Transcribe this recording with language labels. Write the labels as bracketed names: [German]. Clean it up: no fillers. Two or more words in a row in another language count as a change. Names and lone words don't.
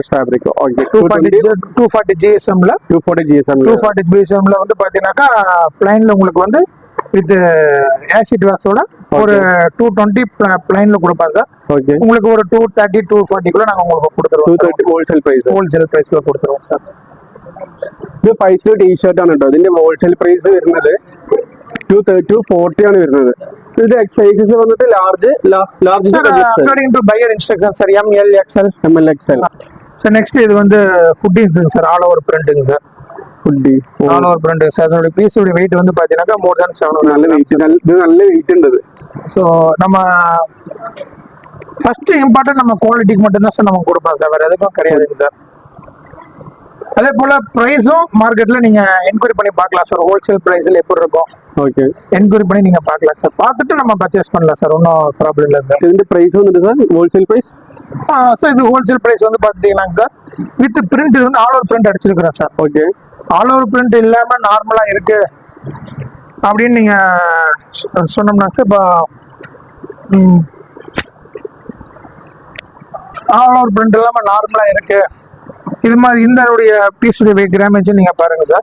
[Tamil] ஃபேப்ரிக். ஓகே. 240 GSMல 240 GSMல வந்து பாத்தீங்கன்னாக்கா பிளைன்ல உங்களுக்கு வந்து [English] with acid washோட [Tamil] ஒரு 220 பிளைன்ல கொடுப்பேன் சார். ஓகே. உங்களுக்கு ஒரு 230 240 கூட நாங்க உங்களுக்கு கொடுத்துருவோம். 230 [English] wholesale priceൽ [Tamil] கொடுத்துருவோம் சார். [Malayalam] ഇത് 5 ടീഷർട്ട് ആണ് കേട്ടോ. ഇതിന്റെ [English] wholesale price [Malayalam] വരുന്നത് 230 to 40 ആണ് വരുന്നത്. ഇതിന്റെ സൈസസ് വന്നിട്ട് ലാർജ് [English] according to buyer instruction [Malayalam] സാർ. [Tamil] ML XL. சார். நெக்ஸ்ட் இது வந்து ஹுட்டிங்ஸ் சார். [English] all over printing [Tamil] சார். ஹுட்டி [English] all over printing [Tamil] சார். அதோட பீஸோட வெயிட் வந்து பாத்தீங்கன்னா [English] more than [Tamil] 700. நல்ல வெயிட் ഉണ്ട്. ஸோ நம்ம [English] first important [Tamil] நம்ம குவாலிட்டிக்கு மட்டும்தான் சார் நம்ம கொடுப்போம் சார். வேற எதுக்கும் கிடையாதுங்க சார். அதே போல பிரைஸும் மார்க்கெட்ல நீங்க என்கொயரி பண்ணி பார்க்கலாம் சார். [English] wholesale priceல [Tamil] எப்படி இருக்கும் ஓகே. என்கொயரி பண்ணி நீங்க பார்க்கலாம் சார். பார்த்துட்டு நம்ம பர்ச்சேஸ் பண்ணலாம் சார். ஒன்றும் ப்ராப்ளம் இல்லை சார். [Malayalam] ഇതിന്റെ പ്രൈസ് വന്നിട്ട് സാർ [English] wholesale price [Tamil] சார். இது [English] wholesale price [Tamil] வந்து பாத்துட்டீங்கன்னாங்க சார், [English] with print [Tamil] இது வந்து [English] all over print [Tamil] அடிச்சிருக்கிறேன் சார். ஓகே. [English] all over print [Tamil] இல்லாம நார்மலா இருக்கு அப்படின்னு நீங்க சொன்னோம்னா சார், இப்போ [English] all over print [Tamil] இல்லாம நார்மலா இருக்கு இது மாதிரி இந்த பீஸுடைய [English] weight grammage [Tamil] நீங்க பாருங்க சார்.